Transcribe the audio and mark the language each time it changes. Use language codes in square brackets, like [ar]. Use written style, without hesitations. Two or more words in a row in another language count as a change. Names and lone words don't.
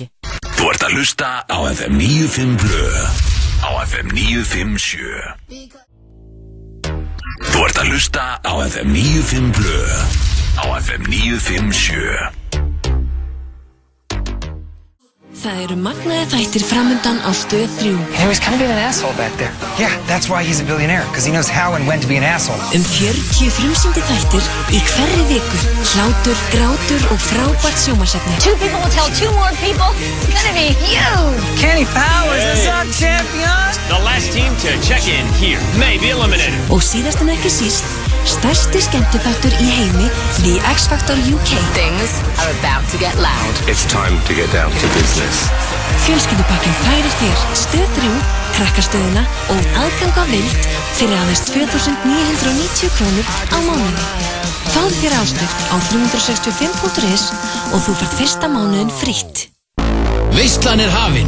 [is] Þú ert að hlusta á FM 95 Blö. Á FM 957. Þú ert að hlusta á FM 95 Blö. Á FM 957. Það eru magnaði þættir framundan á Stöð 3. [en] He was kind of being an asshole back there. Yeah, that's why he's a billionaire, because he knows how and when to be an asshole. [is] 40 frumsýndi þættir í hverri viku. Hlátur, grátur og frábært sjónvarpsefni. [en] 2 people will tell 2 more people. It's gonna be huge. Kenny Powers is our champion. The last team to check in here may be eliminated. [is] Og síðast en ekki síst, stærsti skemmtiþáttur í heimi, The X Factor UK. [en] Things are about to get loud. It's time to get down to business. [is] Fjölskyldupakkinn færir þér Stöð 3, krakkastöðina og aðgang á Vild fyrir aðeins 2.990 krónur á mánuði. Fáðu þér áskrift á 365.is og þú færð fyrsta mánuðin frítt. Veislan er hafin.